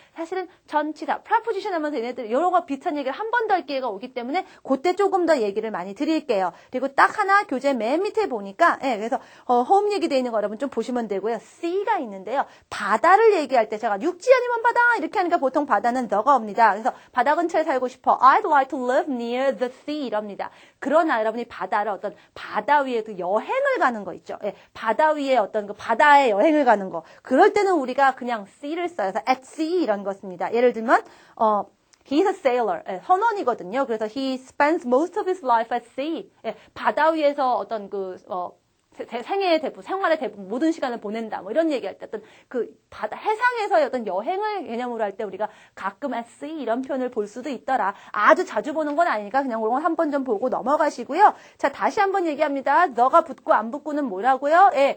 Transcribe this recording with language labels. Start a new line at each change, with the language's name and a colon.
Korean: 사실은 전치사, preposition 하면서 얘네들 여러 가 비슷한 얘기를 한 번 더 할 기회가 오기 때문에 그때 조금 더 얘기를 많이 드릴게요. 그리고 딱 하나 교재 맨 밑에 보니까 그래서 홈 얘기되어 있는 거 여러분 좀 보시면 되고요. C가 있는데요. 바다를 얘기할 때 제가 육지 아니면 바다 이렇게 하니까 보통 바다는 the가 옵니다. 그래서 바다 근처에 살고 싶어.
English: I'd like to live near the sea
Korean: 이럽니다. 그러나 여러분이 바다를 어떤 바다 위에 그 여행을 가는 거 있죠. 바다 위에 어떤 그 바다에 여행을 가는 거. 그럴 때는 우리가 그냥 sea를 써요. 그래서 at sea 이런 거 씁니다.
English: 예를 들면 He's a sailor.
Korean: 선원이거든요. 그래서
English: he spends most of his life at sea.
Korean: 바다 위에서 어떤 생애의 대부분, 생활의 대부분, 모든 시간을 보낸다. 뭐 이런 얘기할 때 어떤 바다, 해상에서의 어떤 여행을 개념으로 할 때 우리가 가끔 at sea 이런 표현을 볼 수도 있더라. 아주 자주 보는 건 아니니까 그냥 그런 건 한 번 좀 보고 넘어가시고요. 자, 다시 한번 얘기합니다. 너가 붙고 안 붙고는 뭐라고요?